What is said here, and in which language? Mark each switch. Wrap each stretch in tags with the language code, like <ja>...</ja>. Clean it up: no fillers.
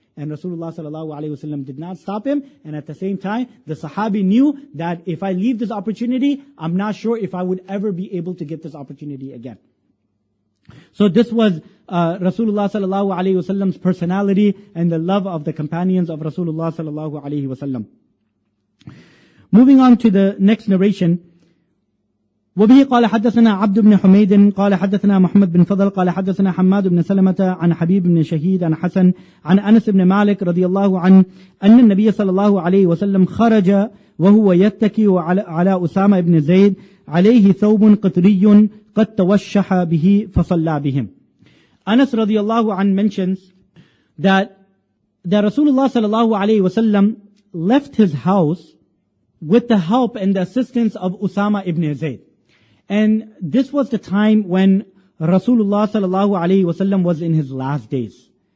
<en>And Rasulullah sallallahu alaihi wasallam did not stop him, and at the same time, the Sahabi knew that if I leave this opportunity, I'm not sure if I would ever be able to get this opportunity again. So this was Rasulullah sallallahu alaihi wasallam's personality and the love of the companions of Rasulullah sallallahu alaihi wasallam. Moving on to the next narration.</en> <ar>وبه قال حدثنا عبد بن حميد قال حدثنا محمد بن فضل قال حدثنا حماد بن سلمة عن حبيب بن شهيد عن حسن عن أنس بن مالك رضي الله عنه أن النبي صلى الله عليه وسلم خرج وهو يتكي على أسامة بن زيد عليه ثوب قطري قد توشح به فصلى بهم.</ar> <en>Anas radiallahu anh mentions that Rasulullah sallallahu alayhi wasallam left his house with the help and the assistance of Usama ibn Zayd. And this was the time when Rasulullah sallallahu alayhi wasallam was in his last days.</en>